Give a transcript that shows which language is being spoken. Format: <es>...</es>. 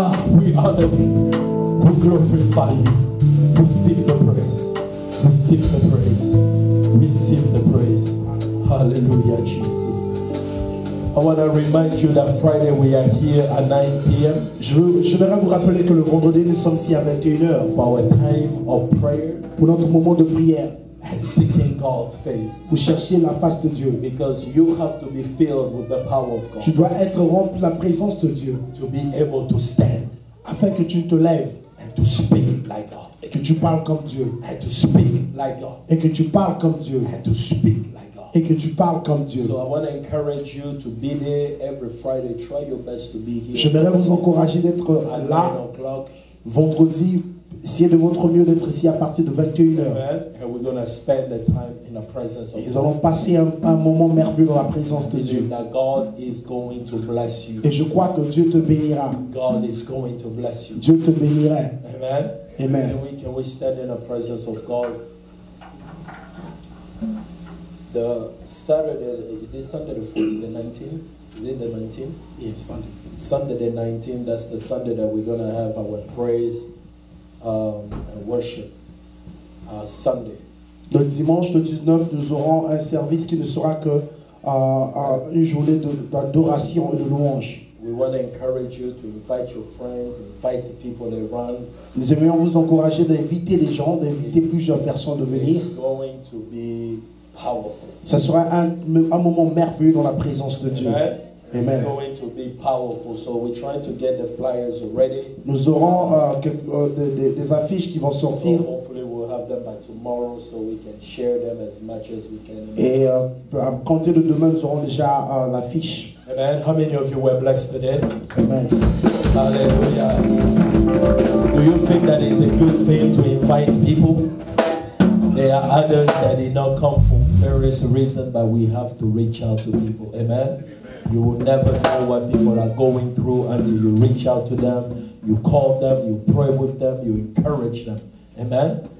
<en>We honor you. We glorify you. Receive the praise. Receive the praise. Receive the praise. Hallelujah, Jesus. I want to remind you that Friday we are here at 9 p.m.</en> <fr>Je voudrais vous rappeler que le vendredi, nous sommes ici à 21h</fr> <en>for our time of prayer</en> <fr>pour notre moment de prière.</fr> <en>and seeking God's face.</en> <fr>Pour chercher la face de Dieu.</fr> <en>Because you have to be filled with the power of God</en> <fr>Tu dois être rempli de la présence de Dieu</fr> <en>to be able to stand</en> <fr>afin que tu te lèves</fr> <en>and to speak like God.</en> <fr>et que tu parles comme Dieu.</fr> <en>And to speak like God.</en> <fr>Et que tu parles comme Dieu.</fr> <en>And to speak like God.</en> <fr>Et que tu parles comme Dieu.</fr> <en>So I want to encourage you to be there every Friday. Try your best to be here.</en> <fr>J'aimerais vous encourager d'être</fr> <en>At 9</en> <fr>là</fr> <en>o'clock.</en> <fr>vendredi. Essayez de votre mieux d'être ici à partir de 21h.</fr> <en>Amen. And we're going to spend the time in the presence of</en> <fr>Nous</fr> <en>God.</en> <fr>allons passer un moment merveilleux dans la présence de Dieu.</fr> <en>That God is going to bless you.</en> <fr>Et je crois que Dieu te bénira.</fr> <en>God is going to bless you.</en> <fr>Dieu te bénirait.</fr> <en>Amen. Amen. Can we stand in the presence of God? The Saturday, is it Sunday the 19th? Is it the 19th? Yes, Sunday. Sunday the 19th, that's the Sunday that we're going to have our praise and worship Sunday.</en> <fr>Le dimanche, le 19, nous aurons un service qui ne sera que une journée d'adoration et de louange.</fr> <en>We want to encourage you to invite your friends, invite the people around.</en> <fr>Nous aimerions vous encourager d'inviter les gens, d'inviter plusieurs personnes de venir.</fr> <en>It's going to be powerful.</en> <fr>Ça sera un moment merveilleux dans la présence de Dieu.</fr> <en>Amen. Amen. It's going to be powerful. So we're trying to get the flyers ready.</en> <fr>Nous aurons des affiches qui vont sortir.</fr> <en>So hopefully we'll have them by tomorrow so we can share them as much as we can.</en> <fr>Et à compter de demain, nous aurons déjà l'affiche.</fr> <en>Amen. How many of you were blessed today? Amen. Hallelujah. Do you think that it's a good thing to invite people? There are others that did not come for various reasons, but we have to reach out to people. Amen. You will never know what people are going through until you reach out to them, you call them, you pray with them, you encourage them. Amen.</en>